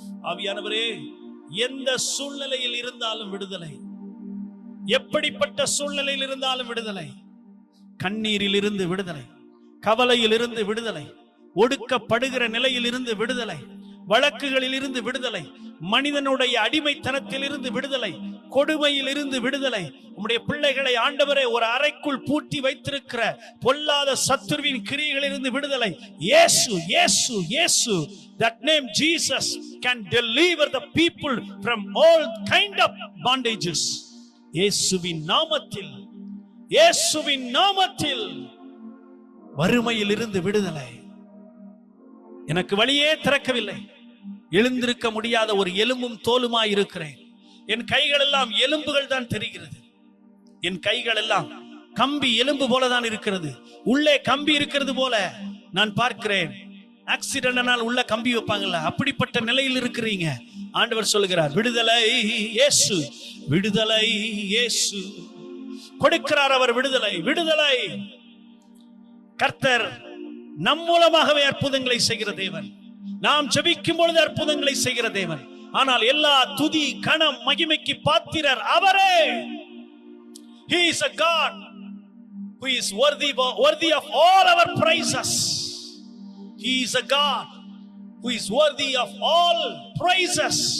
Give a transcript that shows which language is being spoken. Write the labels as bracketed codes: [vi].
[ta] ஆவியானவரே, எந்த சூழ்நிலையில் இருந்தாலும் விடுதலை, எப்படிப்பட்ட சூழ்நிலையில் இருந்தாலும் விடுதலை, கண்ணீரில் இருந்து விடுதலை, கவலையில் இருந்து விடுதலை, ஒடுக்கப்படுகிற நிலையில் இருந்து விடுதலை, வழக்குகளில் இருந்து விடுதலை, மனிதனுடைய அடிமைத்தனத்தில் இருந்து விடுதலை, கொடுமையில் இருந்து விடுதலை. உம்முடைய பிள்ளைகளை ஆண்டவரே ஒரு அறைக்குள் பூட்டி வைத்திருக்கிற பொல்லாத சத்துருவின் கிரியைகளில் இருந்து விடுதலை. இயேசு, இயேசு, இயேசு. [en] That name Jesus can deliver the people from all kind of bondages. [ta] இயேசுவின் நாமத்தில், இயேசுவின் நாமத்தில் வறுமையில் இருந்து விடுதலை. எனக்கு வழியே திறக்கவில்லை, எழுந்திருக்க முடியாத ஒரு எலும்பும் தோலுமாய் இருக்கிறேன். என் கைகள் எல்லாம் எலும்புகள் தான் தெரிகிறது. என் கைகள் எல்லாம் கம்பி எலும்பு போலதான் இருக்கிறது. உள்ளே கம்பி இருக்கிறது போல நான் பார்க்கிறேன். ஆக்சிடென்ட்னால் உள்ள கம்பி வைப்பாங்கல்ல, அப்படிப்பட்ட நிலையில் இருக்கிறீங்க. ஆண்டவர் சொல்லுகிறார், விடுதலை இயேசு, விடுதலை இயேசு கொடுக்கிறார். அவர் விடுதலை, விடுதலை. கர்த்தர் நம் மூலமாகவே அற்புதங்களை செய்கிற தேவன். நாம் ஜெபிக்கும் பொழுது அற்புதங்களை செய்கிற தேவன். ஆனால் எல்லா துதி கணம் மகிமைக்கு பாத்திரர் அவரே. [en] He is a God who is worthy of all our praises. He is a God who is worthy of all praises.